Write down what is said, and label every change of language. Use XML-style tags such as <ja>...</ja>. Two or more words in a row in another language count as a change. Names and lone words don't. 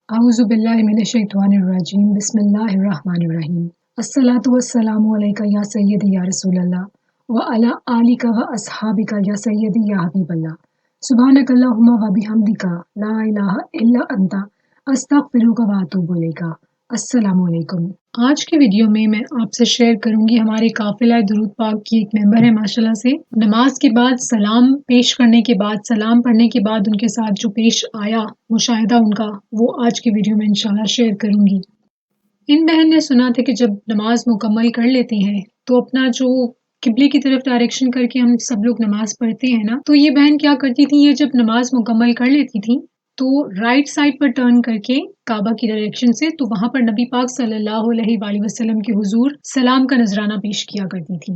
<ar>أعوذ بالله من الشيطان الرجيم بسم الله الرحمن الرحيم الصلاة والسلام عليك يا سيدي يا رسول الله وعلى آلك وأصحابك يا سيدي يا حبيب الله سبحانك اللهم وبحمدك لا إله إلا أنت أستغفرك وأتوب إليك. السلام عليكم.</ar> <ur>آج کی ویڈیو میں میں آپ سے شیئر کروں گی ہمارے قافلہ درود پاک کی ایک ممبر ہے ماشاءاللہ سے. نماز کے بعد سلام پیش کرنے کے بعد، سلام پڑھنے کے بعد ان کے ساتھ جو پیش آیا مشاہدہ ان کا، وہ آج کی ویڈیو میں ان شاءاللہ شیئر کروں گی. ان بہن نے سنا تھا کہ جب نماز مکمل کر لیتی ہیں تو اپنا جو قبلے کی طرف ڈائریکشن کر کے ہم سب لوگ نماز پڑھتے ہیں نا، تو یہ بہن کیا کرتی تھی، یہ جب نماز مکمل کر لیتی تھی تو</ur> <en>right side</en> <ur>پر ٹرن کر کے کعبہ کی ڈائریکشن سے، تو وہاں پر نبی پاک</ur> <ar>صلى الله عليه وسلم</ar> <ur>کے حضور سلام کا نذرانہ پیش کیا کرتی تھی.</ur>